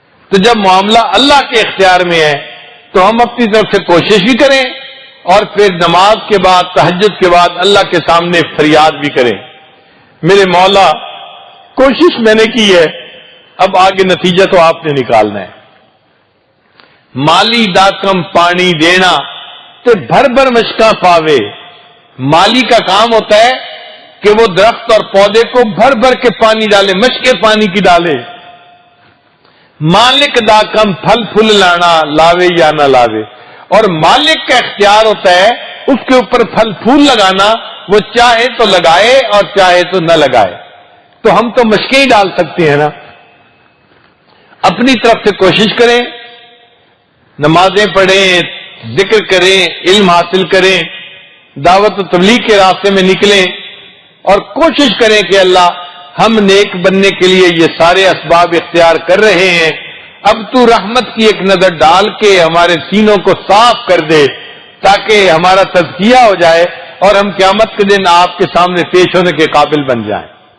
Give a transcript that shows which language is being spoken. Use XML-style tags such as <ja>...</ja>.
<ur>تو جب معاملہ اللہ کے اختیار میں ہے تو ہم اپنی طرف سے کوشش بھی کریں اور پھر نماز کے بعد تہجد کے بعد اللہ کے سامنے فریاد بھی کریں، میرے مولا کوشش میں نے کی ہے، اب آگے نتیجہ تو آپ نے نکالنا ہے.</ur> <pa>مالی دا کم پانی دینا تے بھر بھر مشکاں پاوے.</pa> <ur>مالی کا کام ہوتا ہے کہ وہ درخت اور پودے کو بھر بھر کے پانی ڈالے، مشکے پانی کی ڈالے.</ur> <pa>مالک دا کم پھل پھل لانا، لاوے یا نہ لاوے.</pa> <ur>اور مالک کا اختیار ہوتا ہے اس کے اوپر پھل پھول لگانا، وہ چاہے تو لگائے اور چاہے تو نہ لگائے. تو ہم تو مشکیں ہی ڈال سکتے ہیں نا. اپنی طرف سے کوشش کریں، نمازیں پڑھیں، ذکر کریں، علم حاصل کریں، دعوت و تبلیغ کے راستے میں نکلیں اور کوشش کریں کہ اللہ ہم نیک بننے کے لیے یہ سارے اسباب اختیار کر رہے ہیں، اب تو رحمت کی ایک نظر ڈال کے ہمارے سینوں کو صاف کر دے تاکہ ہمارا تزکیہ ہو جائے اور ہم قیامت کے دن آپ کے سامنے پیش ہونے کے قابل بن جائیں.</ur>